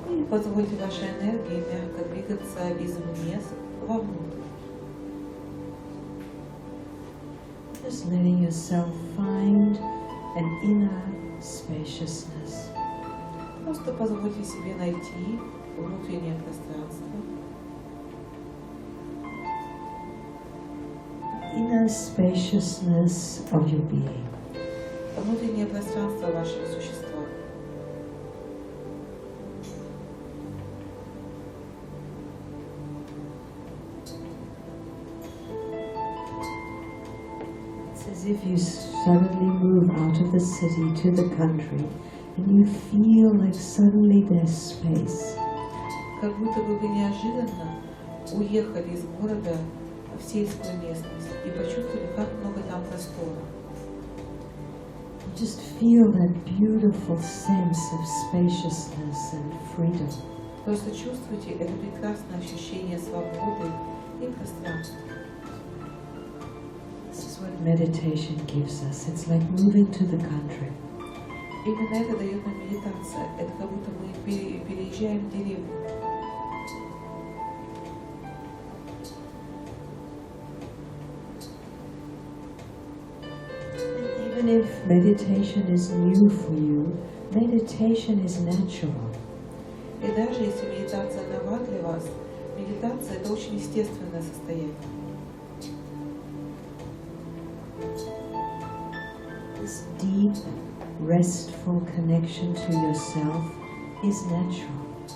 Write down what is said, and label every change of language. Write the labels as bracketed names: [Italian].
[Russian] позвольте вашей энергии мягко двигаться извне вовнутрь. [English] Just letting yourself find an inner spaciousness. [Russian] Просто позвольте себе найти внутреннее пространство. [English] Inner spaciousness of your being. [Russian] Внутреннее пространство вашего существа. [English] It's as if you suddenly move out of the city to the country and you feel like suddenly there's space. [Russian] Как будто бы вы неожиданно уехали из города в сельскую местность и почувствовали, как много там простора. [English] You just feel that beautiful sense of spaciousness and freedom. [Russian] Просто чувствуйте это прекрасное ощущение свободы и пространства. [English] This is what meditation gives us. It's like moving to the country. [Russian] Именно это дает нам медитация. Это как будто мы переезжаем в деревню. [English] Even if meditation is new for you, meditation is natural. [Russian] И даже если медитация нова для вас, медитация — это очень естественное состояние. [English] This deep, restful connection to yourself is natural.